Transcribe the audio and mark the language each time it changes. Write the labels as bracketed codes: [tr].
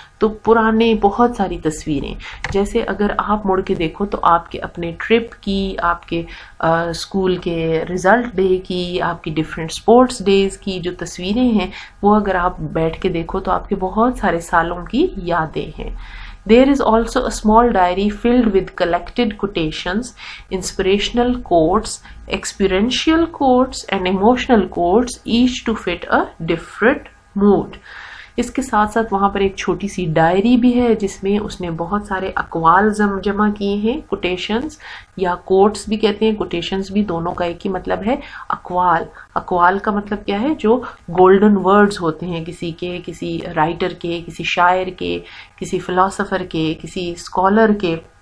[ur] تو پرانے بہت ساری تصویریں، جیسے اگر آپ مڑ کے دیکھو تو آپ کے اپنے ٹرپ کی، آپ کے اسکول کے ریزلٹ ڈے کی، آپ کی ڈفرینٹ اسپورٹس ڈیز کی جو تصویریں ہیں، وہ اگر آپ بیٹھ کے دیکھو تو آپ کے بہت سارے سالوں کی یادیں ہیں. [en] There is also a small diary filled with collected quotations, inspirational quotes, experiential quotes and emotional quotes, each to fit a different mood. [ur] اس کے ساتھ ساتھ وہاں پر ایک چھوٹی سی ڈائری بھی ہے جس میں اس نے بہت سارے اقوال جمع کیے ہیں. کوٹیشنز یا کوٹس بھی کہتے ہیں، کوٹیشنز بھی، دونوں کا ایک ہی مطلب ہے. اقوال کا مطلب کیا ہے؟ جو گولڈن ورڈز ہوتے ہیں کسی کے، کسی رائٹر کے، کسی شاعر کے، کسی فلاسفر کے، کسی اسکالر کے.